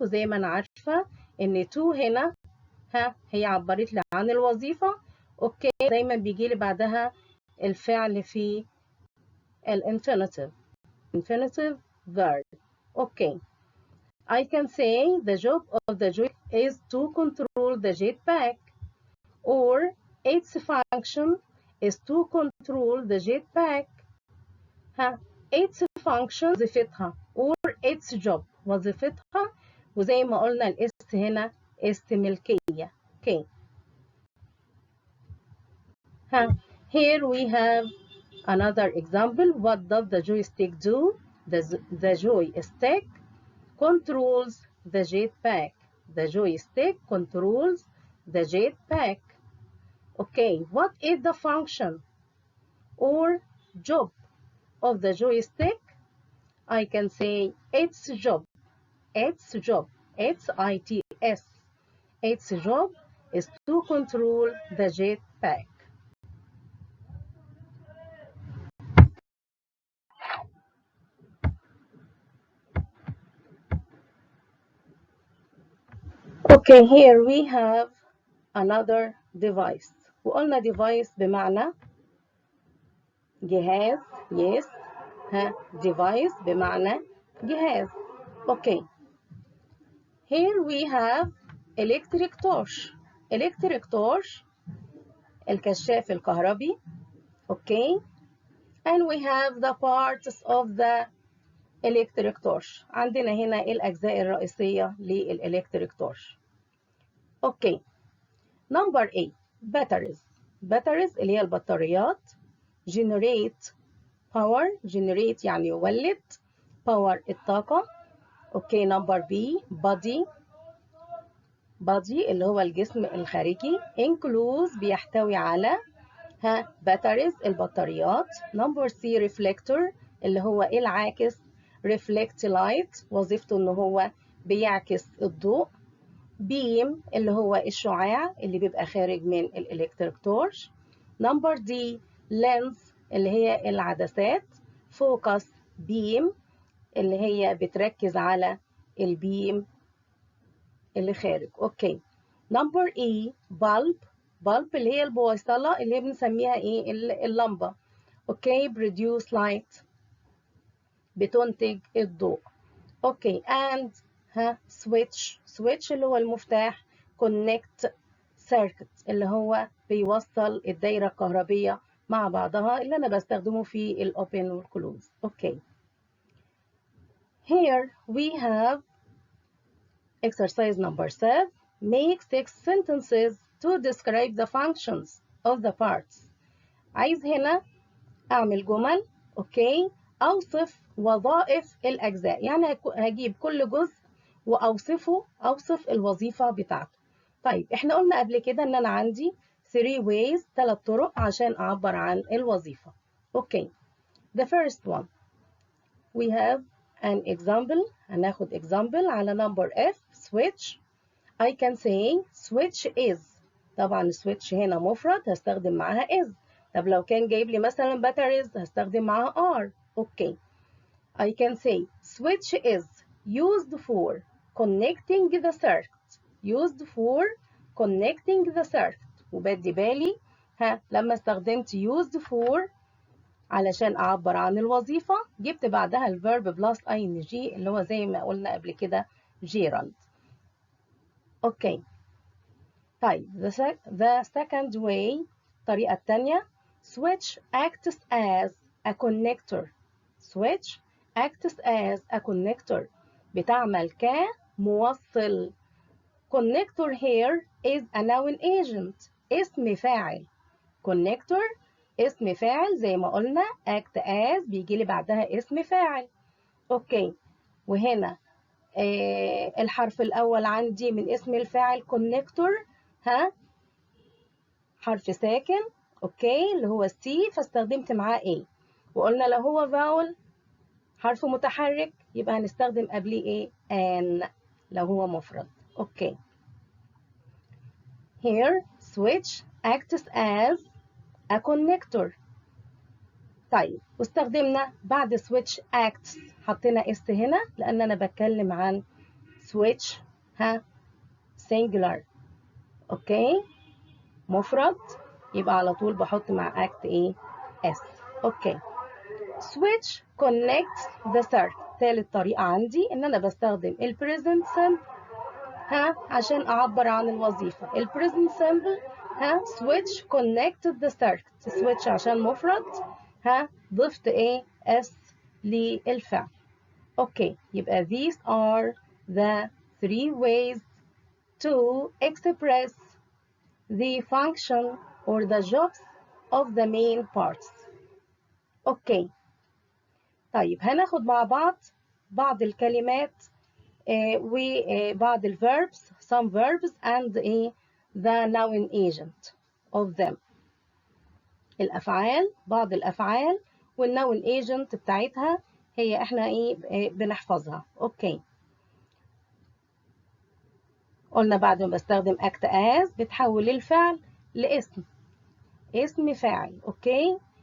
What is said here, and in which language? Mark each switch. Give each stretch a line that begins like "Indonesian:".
Arabic: وزي ما أنا عارفة إن to هنا ها هي عبرت لي عن الوظيفة. اوكي، دايما بيجي لي بعدها الفعل في الانفينيتيف infinitive verb.
English: Okay, I can say the job of the joy is to control the jetpack, or its function is to control the jetpack.
Arabic: ها
English: its function
Arabic: وظيفتها
English: or its job
Arabic: وظيفتها، وزي ما قلنا الاس هنا است ملكية.
English: Okay. ها here we have another example. What does the joystick do? The joystick controls the jetpack. The joystick controls the jetpack. Okay, what is the function or job of the joystick? I can say its job. Its job. Its ITS. Its job is to control the jetpack. Okay, here we have another device.
Arabic: وقلنا device بمعنى جهاز.
English: yes.
Arabic: ها device بمعنى جهاز.
English: Okay. Here we have electric torch. Electric torch
Arabic: الكشاف الكهربي.
English: Okay. And we have the parts of the electric torch.
Arabic: عندنا هنا الأجزاء الرئيسية للإلكتريك torch.
English: Okay. Number 8. Batteries. Batteries
Arabic: اللي هي البطاريات.
English: Generate power.
Arabic: Generate يعني يولد. Power الطاقة.
English: Okay. Number B. Body.
Arabic: Body اللي هو الجسم الخارجي. Includes بيحتوي على batteries البطاريات.
English: Number C.
Arabic: Reflector اللي هو العاكس.
English: Reflect light
Arabic: وظيفته إن هو بيعكس الضوء. beam اللي هو الشعاع اللي بيبقى خارج من الإلكتريك تورش.
English: Number D.
Arabic: lens اللي هي العدسات.
English: focus beam
Arabic: اللي هي بتركز على البيم اللي خارج.
English: Okay. Number E. bulb.
Arabic: bulb اللي هي البويصلة اللي هي بنسميها ايه اللمبة. اوكي.
English: produce light
Arabic: بتنتج الضوء.
English: Okay. and switch.
Arabic: switch اللي هو المفتاح.
English: connect circuit
Arabic: اللي هو بيوصل الدايرة الكهربية مع بعضها اللي أنا بستخدمه في الأوبن والكلوز. اوكي.
English: Here we have exercise number 7. Make 6 sentences to describe the functions of the parts.
Arabic: عايز هنا أعمل جمل. اوكي. أوصف وظائف الأجزاء، يعني هجيب كل جزء وأوصفه، أوصف الوظيفة بتاعته. طيب احنا قلنا قبل كده ان انا عندي
English: 3 ways
Arabic: 3 طرق عشان اعبر عن الوظيفة. اوكي.
English: The first one we have an example.
Arabic: هناخد example على number F.
English: switch. I can say switch is.
Arabic: طبعا switch هنا مفرد هستخدم معاها is. طب لو كان جايب لي مثلا batteries هستخدم معاها are. اوكي.
English: I can say switch is used for connecting the circuit. used for connecting the circuit.
Arabic: وبدي بالي لما استخدمت
English: used for
Arabic: علشان أعبر عن الوظيفة جبت بعدها ال
English: verb plus ing
Arabic: اللي هو زي ما قلنا قبل كده جيرالد. اوكي.
English: طيب the second way
Arabic: الطريقة الثانية
English: switch acts as a connector. switch acts as a connector
Arabic: بتعمل كموصل.
English: connector here is a noun agent.
Arabic: اسم فاعل. connector اسم فاعل زي ما قلنا
English: act as
Arabic: بيجي لي بعدها اسم فاعل. اوكي. وهنا الحرف الأول عندي من اسم الفاعل connector حرف ساكن. اوكي. اللي هو C فاستخدمت معاه A. وقلنا لو هو vowel حرف متحرك يبقى هنستخدم قبليه ايه an لو هو مفرد. اوكي.
English: Here switch acts as a connector.
Arabic: طيب واستخدمنا بعد
English: switch acts
Arabic: حطينا اس هنا لان انا بتكلم عن
English: switch singular.
Arabic: اوكي. مفرد يبقى على طول بحط مع act ايه s.
English: Okay. switch connects the circuit.
Arabic: ثالث طريقة عندي ان انا بستخدم ال present simple عشان اعبر عن الوظيفة.
English: ال present simple switch connected the circuit.
Arabic: switch عشان مفرد ضفت ايه s للفعل. اوكي.
English: يبقى these are the 3 ways to express the function or the jobs of the main parts.
Arabic: اوكي. طيب هناخد مع بعض الكلمات وبعض verbs,
English: some verbs and the noun agent of them.
Arabic: الأفعال، بعض الأفعال والnoun agent بتاعتها هي احنا بنحفظها. اوكي. قلنا بعد ما بستخدم
English: act as
Arabic: بتحول الفعل لاسم، اسم فاعل. اوكي.